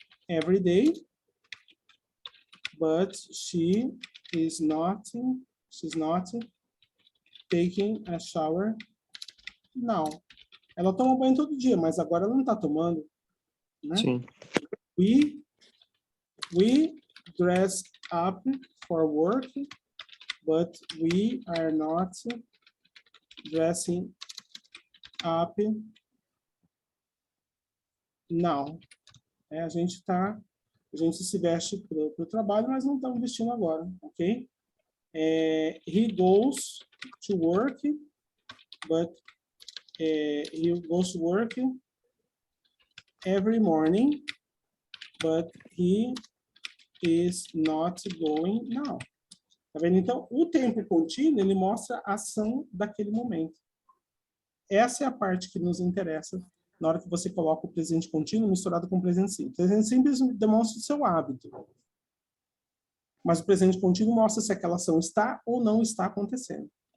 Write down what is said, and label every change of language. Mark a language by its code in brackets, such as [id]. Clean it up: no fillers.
[en] every day, but she's not taking a shower now. [pt] Ela toma banho todo dia, mas agora ela não está tomando, né? Sim. [en] We dress up for work, but we are not dressing up now. [pt] A gente se veste para o trabalho, mas não estamos vestindo agora, ok? [en] He goes to work, but he goes to work every morning, but he is not going now. [pt] Tá vendo? Então, o tempo contínuo, ele mostra a ação daquele momento. Essa é a parte que nos interessa na hora que você coloca o presente contínuo misturado com o presente simples. O presente simples demonstra o seu hábito. Mas o presente contínuo mostra se aquela ação está ou não está acontecendo.